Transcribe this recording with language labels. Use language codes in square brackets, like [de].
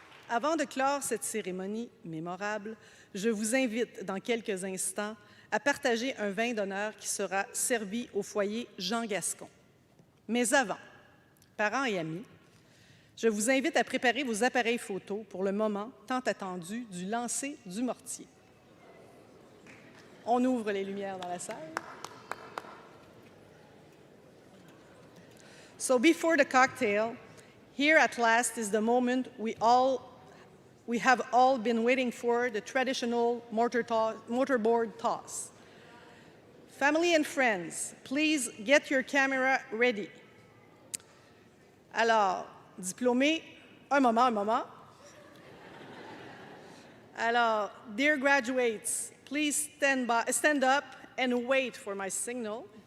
[fr] Avant de clore cette cérémonie mémorable, je vous invite dans quelques instants à partager un vin d'honneur qui sera servi au foyer Jean Gascon. Mais avant, parents et amis, je vous invite à préparer vos appareils photos pour le moment tant attendu du lancer du mortier. On ouvre les lumières dans la salle. [en] So before the cocktail, here at last is the moment we have all been waiting for, the traditional mortarboard toss. Family and friends, please get your camera ready. [fr] Alors, diplômés, un moment. [en] Alors, dear graduates, please stand up and wait for my signal.